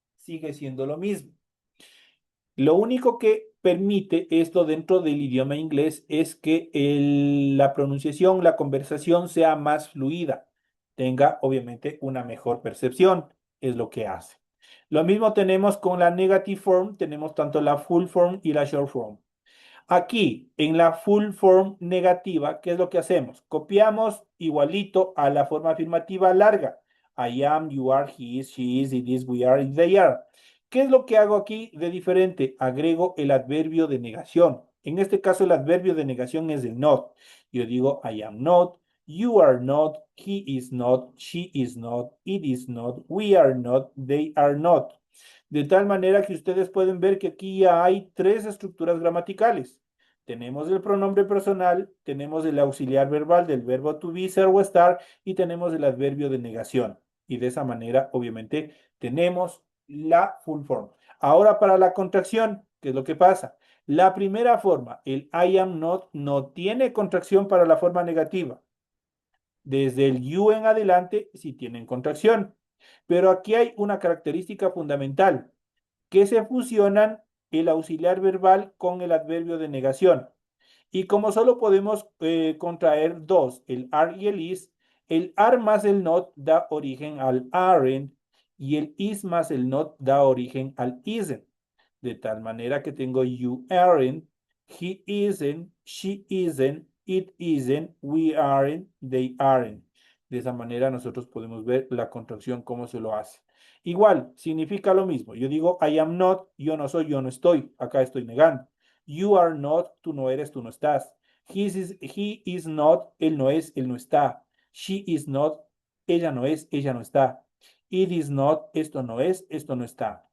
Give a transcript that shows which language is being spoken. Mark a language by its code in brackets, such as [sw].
[es] Sigue siendo lo mismo. Lo único que permite esto dentro del idioma inglés es que la pronunciación, la conversación sea más fluida, tenga obviamente una mejor percepción, es lo que hace. Lo mismo tenemos con la negative form, tenemos tanto la full form y la short form. Aquí, en la full form negativa, ¿qué es lo que hacemos? Copiamos igualito a la forma afirmativa larga. [en] I am, you are, he is, she is, it is, we are, they are. [es] ¿Qué es lo que hago aquí de diferente? Agrego el adverbio de negación. En este caso, el adverbio de negación es el not. Yo digo, [en] I am not, you are not, he is not, she is not, it is not, we are not, they are not. [es] De tal manera que ustedes pueden ver que aquí ya hay tres estructuras gramaticales. Tenemos el pronombre personal, tenemos el auxiliar verbal del verbo to be, ser o estar, y tenemos el adverbio de negación. Y de esa manera, obviamente, tenemos la full form. Ahora para la contracción, ¿qué es lo que pasa? La primera forma, el [en] I am not, [es] no tiene contracción para la forma negativa. Desde el you en adelante, sí tienen contracción. Pero aquí hay una característica fundamental, que se fusionan el auxiliar verbal con el adverbio de negación. Y como solo podemos contraer dos, el are y el are más el not da origen al aren't y el is más el not da origen al isn't. De tal manera que tengo [en] you aren't, he isn't, she isn't, it isn't, we aren't, they aren't. [es] De esa manera nosotros podemos ver la contracción, cómo se lo hace. Igual, significa lo mismo. Yo digo [en] I am not, [es] yo no soy, yo no estoy. Acá estoy negando. [en] You are not, [es] tú no eres, tú no estás. [en] He is not, [es] él no es, él no está. [en] She is not, [es] ella no es, ella no está. [en] It is not, [es] esto no es, esto no está.